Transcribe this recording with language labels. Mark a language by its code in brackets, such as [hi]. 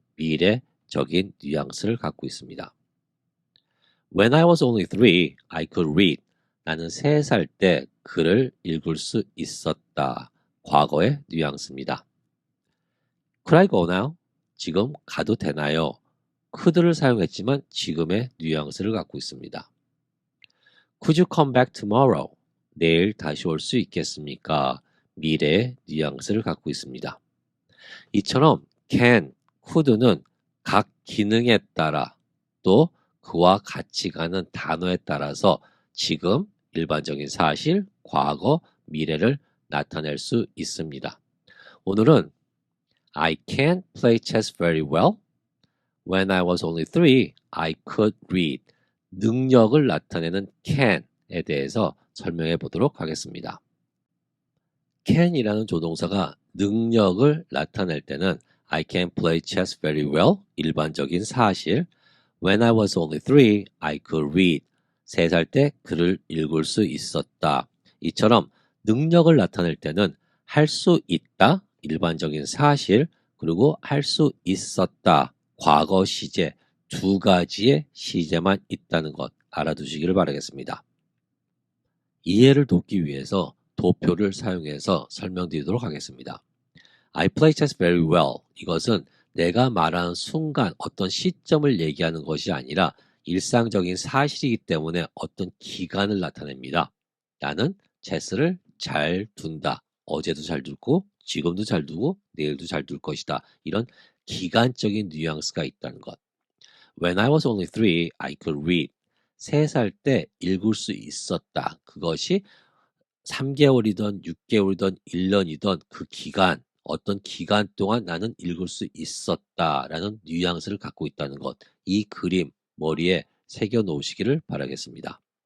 [ko] 미래적인 뉘앙스를 갖고 있습니다. [en] When I was only 3, I could read. [ko] 나는 3살 때 글을 읽을 수 있었다. 과거의 뉘앙스입니다. [en] Could I go now? [ko] 지금 가도 되나요? could를 사용했지만 지금의 뉘앙스를 갖고 있습니다. [en] Could you come back tomorrow? [ko] 내일 다시 올 수 있겠습니까? 미래의 뉘앙스를 갖고 있습니다. 이처럼 can, could는 각 기능에 따라 또 그와 같이 가는 단어에 따라서 지금, 일반적인 사실, 과거, 미래를 나타낼 수 있습니다. 오늘은 [en] I can play chess very well. When I was only 3, I could read. [ko] 능력을 나타내는 can에 대해서 설명해 보도록 하겠습니다. can이라는 조동사가 능력을 나타낼 때는 [en] I can play chess very well. [ko] 일반적인 사실. [en] When I was only 3, I could read. [ko] 3살 때 글을 읽을 수 있었다. 이처럼 능력을 나타낼 때는 할 수 있다. 일반적인 사실. 그리고 할 수 있었다. 과거 시제. 두 가지의 시제만 있다는 것 알아두시기를 바라겠습니다. 이해를 돕기 위해서 도표를 사용해서 설명드리도록 하겠습니다. [en] I play chess very well. [ko] 이것은 내가 말하는 순간 어떤 시점을 얘기하는 것이 아니라 일상적인 사실이기 때문에 어떤 기간을 나타냅니다. 나는 체스를 잘 둔다. 어제도 잘 두고 지금도 잘 두고 내일도 잘 둘 것이다. 이런 기간적인 뉘앙스가 있다는 것. [en] When I was only 3, I could read. [ko] 3살 때 읽을 수 있었다. 그것이 3개월이든 6개월이든 1년이든 그 기간, 어떤 기간 동안 나는 읽을 수 있었다라는 뉘앙스를 갖고 있다는 것. 이 그림 머리에 새겨 놓으시기를 바라겠습니다.